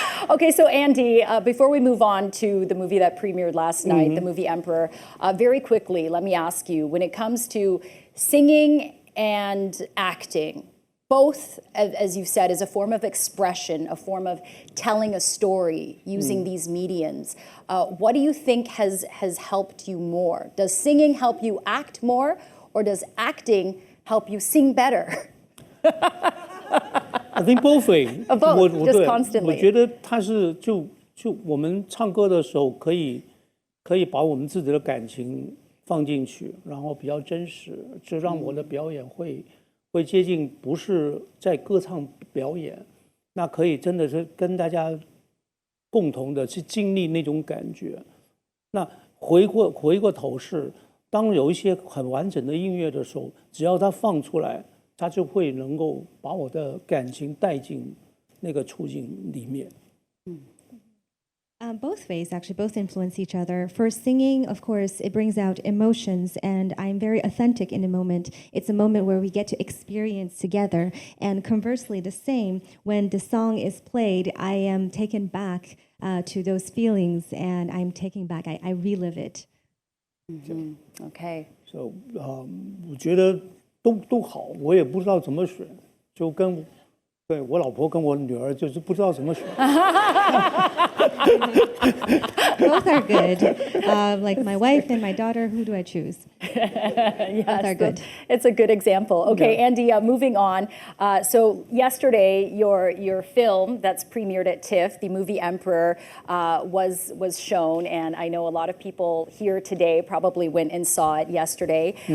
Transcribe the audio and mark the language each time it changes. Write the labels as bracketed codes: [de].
[en] Okay, so Andy, before we move on to the movie that premiered last night, the movie Emperor, very quickly, let me ask you, when it comes to singing and acting, both, as you've said, is a form of expression, a form of telling a story using these mediums. What do you think has helped you more? Does singing help you act more, or does acting help you sing better? I think both way. Both, just constantly. [zh] 我觉得它是就我们唱歌的时候，可以把我们自己的感情放进去，然后比较真实，就让我的表演会接近不是在歌唱表演，那可以真的是跟大家共同的去经历那种感觉。那回过头是，当有一些很完整的音乐的时候，只要它放出来，它就会能够把我的感情带进那个处境里面。 [en] Both ways, actually, both influence each other. For singing, of course, it brings out emotions, and I'm very authentic in a moment. It's a moment where we get to experience together. And conversely, the same, when the song is played, I am taken back to those feelings, and I'm taken back, I relive it. Okay. [zh] So, 我觉得都好，我也不知道怎么选，就跟对我老婆跟我女儿就是不知道怎么选。 [en] Both are good. Like my wife and my daughter, who do I choose? Yes, both are good. It's a good example. Okay, Yeah. Andy, moving on. So yesterday, your film that's premiered at TIFF, the movie Emperor, was shown, and I know a lot of people here today probably went and saw it yesterday.